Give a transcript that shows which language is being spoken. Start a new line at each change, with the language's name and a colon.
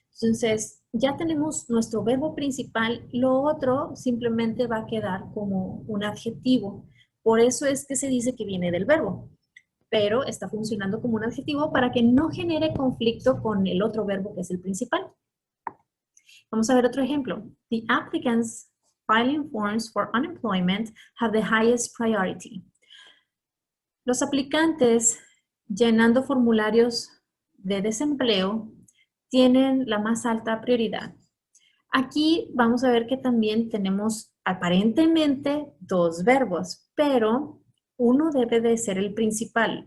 Spanish: Entonces, ya tenemos nuestro verbo principal, lo otro simplemente va a quedar como un adjetivo. Por eso es que se dice que viene del verbo, pero está funcionando como un adjetivo para que no genere conflicto con el otro verbo que es el principal. Vamos a ver otro ejemplo.
English: The applicants filing forms for unemployment have the highest priority.
Spanish: Los aplicantes llenando formularios de desempleo tienen la más alta prioridad. Aquí vamos a ver que también tenemos aparentemente dos verbos, pero uno debe de ser el principal.